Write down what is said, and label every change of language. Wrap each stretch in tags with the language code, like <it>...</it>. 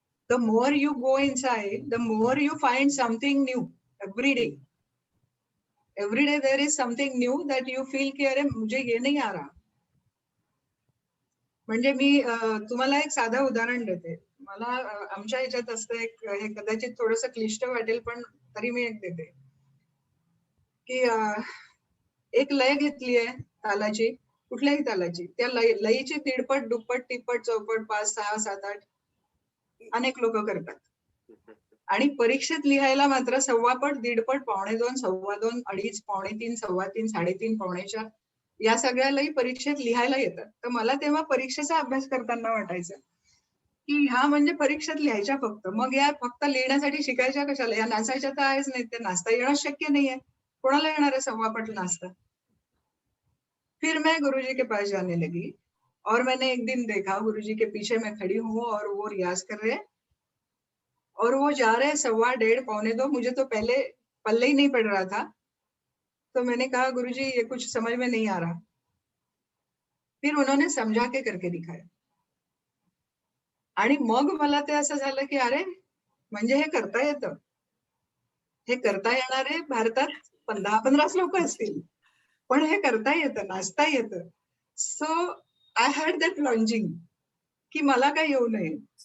<en>The more you go inside, the more you find something new every day. Every day there is something new that you feel</en> <hi>की अरे मुझे ये नहीं आ रहा.</hi> <mr>म्हणजे मी तुम्हाला एक साधं उदाहरण देते. मला आमच्या ह्याच्यात असतं एक, हे कदाचित थोडंसं क्लिष्ट वाटेल पण तरी मी एक देते की एक लय घेतली आहे तालाची, कुठल्याही तालाची, त्या लयीची तिडपट, दुप्पट, तिप्पट, चौपट, 5, 6, 7, 8 अनेक लोक करतात. आणि परीक्षेत लिहायला मात्र 1.25 पट, 1.5 पट, 1.25, 2.25, 2.5, 2.5, 3, 3.5, 3.5 या सगळ्यालाही परीक्षेत लिहायला येतात. तर मला तेव्हा परीक्षेचा अभ्यास करताना वाटायचं की ह्या म्हणजे परीक्षेत लिहायच्या फक्त, मग या फक्त लिहिण्यासाठी शिकायच्या कशाला, या नाचायच्या तर आहेच नाही, ते नाचता येणं शक्य नाहीये, कोणाला येणार आहे 1.25 पट नाचता.</mr> <hi>फिर मैं गुरुजी के पास जाने लगी और मैंने एक दिन देखा गुरुजी के पीछे मैं खड़ी हूँ और वो रियाज कर रहे हैं और वो जा रहे 1.25, 1.25, 2. मुझे तो पहले पल्ले ही नहीं पड़ रहा था. तो मैंने कहा गुरुजी ये कुछ समझ में नहीं आ रहा. फिर उन्होंने समझा के करके दिखाया.</hi> <mr>आणि मग मला ते असं झालं की अरे म्हणजे हे करता येतं. हे करता येणारे भारतात 10-15 लोक असतील, पण हे करता येतं, नाचता येतं.</mr> <en>so I had that longing</en> <mr>की मला काय येऊ नये.</mr>